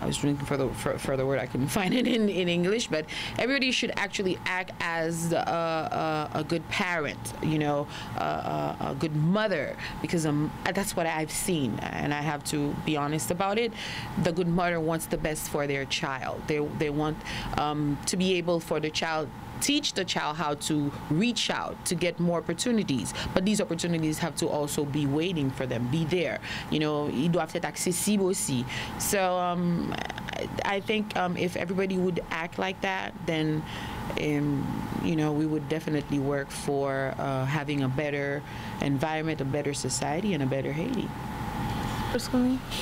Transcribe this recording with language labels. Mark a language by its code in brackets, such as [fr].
[en] I was looking for the word. I couldn't find it in English, but everybody should actually act as a good parent, a good mother, because that's what I've seen, and I have to be honest about it. The good mother wants the best for their child. They want to be able for the child, teach the child how to reach out to get more opportunities, but these opportunities have to also be waiting for them, be there. [fr] Ils doivent être accessibles aussi. [en] So I think if everybody would act like that, then we would definitely work for having a better environment, a better society, and a better Haiti. Personally,